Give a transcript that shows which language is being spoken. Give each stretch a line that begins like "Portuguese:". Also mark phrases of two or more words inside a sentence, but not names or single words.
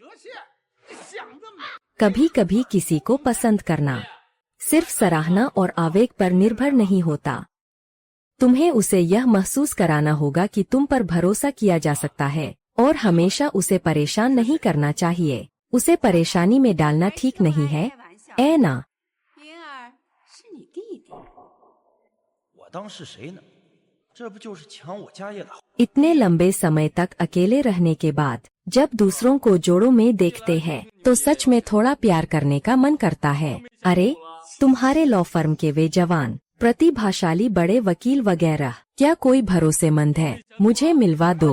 Hindi: कभी कभी किसी को पसंद करना सिर्फ सराहना और आवेग पर निर्भर नहीं होता। तुम्हें उसे यह महसूस कराना होगा कि तुम पर भरोसा किया जा सकता है और हमेशा उसे परेशान नहीं करना चाहिए। उसे परेशानी में डालना ठीक नहीं है, ऐ ना?
Chinese: 云儿是你弟弟，我当是谁呢？这不就是抢我家业的？
Hindi: इतने लंबे समय तक अकेले रहने के बाद जब दूसरों को जोड़ों में देखते हैं तो सच में थोड़ा प्यार करने का मन करता है। अरे, तुम्हारे
English: law firm
Hindi: के वे जवान, प्रतिभाशाली बड़े वकील वगैरह क्या कोई भरोसेमंद है? मुझे मिलवा दो।